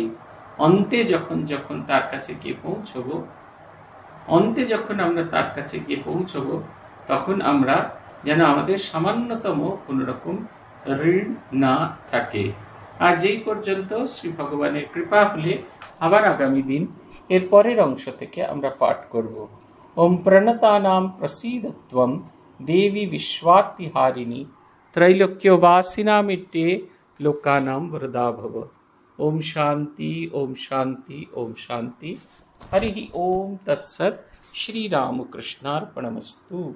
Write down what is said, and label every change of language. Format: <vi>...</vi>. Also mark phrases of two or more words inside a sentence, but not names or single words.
<bn>অন্তে যখন তার কাছে গিয়ে পৌঁছবো, আমরা তার কাছে গিয়ে পৌঁছবো, তখন আমরা যেন আমাদের সামান্যতম কোনো রকম ঋণ না থাকে। আর যেই পর্যন্ত শ্রী ভগবানের কৃপা হলে আবার আগামী দিন এর পরের অংশ থেকে আমরা পাঠ করব।</bn> <sa>ওম প্রণতানাম প্রসীদত্বম দেবী বিশ্বার্তিহারিণী त्रैलोक्यवासिनामिट्टे लोकानां वरदा भव। ओम शांति ओम शांति ओम शांति। हरि ओम तत्सत्। श्री रामकृष्णार्पणमस्तु।</sa>